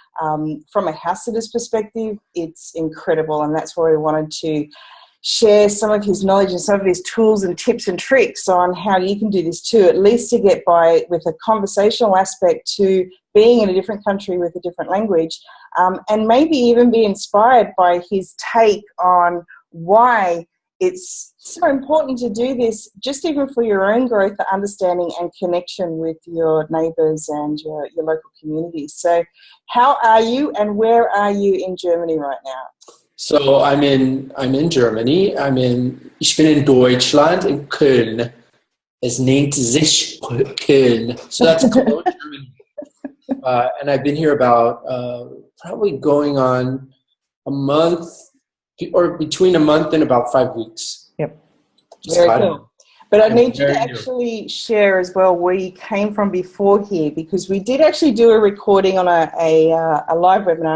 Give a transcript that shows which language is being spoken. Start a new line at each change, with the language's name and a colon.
English: From a house sitter's perspective, it's incredible, and that's why we wanted to share some of his knowledge and some of his tools and tips and tricks on how you can do this too, at least to get by with a conversational aspect to being in a different country with a different language, and maybe even be inspired by his take on why it's so important to do this, just even for your own growth, understanding and connection with your neighbours and your local communities. So how are you and where are you in Germany right now? So I'm in Germany.
German: Ich bin in Deutschland, in Köln. Es nennt sich Köln.
English: So that's Cologne, Germany. And I've been here about probably going on a month, or between a month and about 5 weeks. Yep. Very cool. But I need you to actually share as well where you came from before here, because we did actually do a recording on a live webinar.